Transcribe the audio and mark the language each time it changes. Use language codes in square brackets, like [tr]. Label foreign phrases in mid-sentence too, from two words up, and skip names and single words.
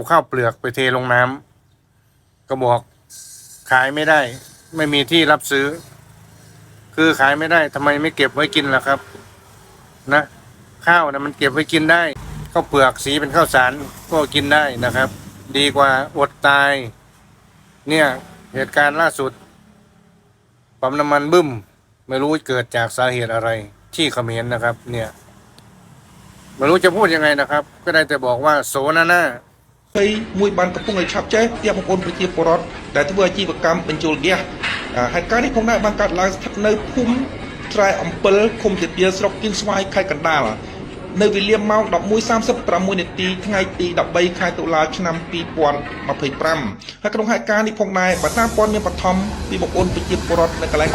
[th] ข้าวเปลือกไปเทลงน้ำก็บอกขายไม่ได้ไม่มีที่รับซื้อคือขายไม่ได้ทำไมไม่เก็บไว้กินล่ะครับนะข้าวนะมันเก็บไว้กินได้ข้าวเปลือกสีเป็นข้าวสารก็กินได้นะครับ ดีกว่าอดตายเนี่ยเหตุการณ์ล่าสุดปั๊มน้ำมันบึ้มไม่รู้เกิดจากสาเหตุอะไรที่เขมรนะครับเนี่ยไม่รู้จะพูดยังไงนะครับก็ได้แต่บอกว่าโสนาน่า [km] ហើយមួយបានកំពុងឲ្យឆាប់ចេះផ្ទះបងប្អូនប្រជាពលរដ្ឋដែលធ្វើអាជីវកម្មបញ្ចូលហ្គាសហេតុការណ៍នេះផងដែរបានកើតឡើងស្ថិតនៅភូមិស្រែអំពិលឃុំទាទាស្រុកគៀនស្វាយខេត្តកណ្ដាលនៅវេលា ម៉ោង 11:36 នាទីថ្ងៃទី13ខែតុលាឆ្នាំ2025ហើយក្នុងហេតុការណ៍នេះផងដែរបើតាមព័ត៌មានបឋមពីបងប្អូនប្រជាពលរដ្ឋនៅកន្លែង